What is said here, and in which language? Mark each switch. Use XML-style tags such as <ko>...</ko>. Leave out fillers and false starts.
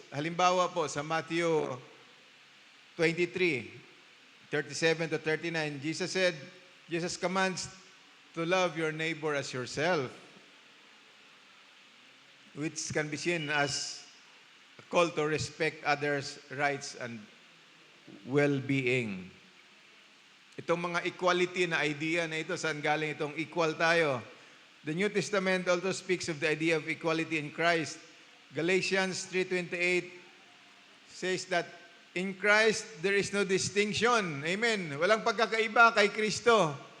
<tl>Halimbawa po sa</tl> <en>Matthew 23, 37 to 39, Jesus commands to love your neighbor as yourself, which can be seen as a call to respect others' rights and well-being.</en> <tl>Itong mga equality na idea na ito, saan galing itong equal tayo?</tl> <en>The New Testament also speaks of the idea of equality in Christ. Galatians 3:28 says that in Christ there is no distinction. Amen.</en> <tl>Walang pagkakaiba kay Kristo.</tl>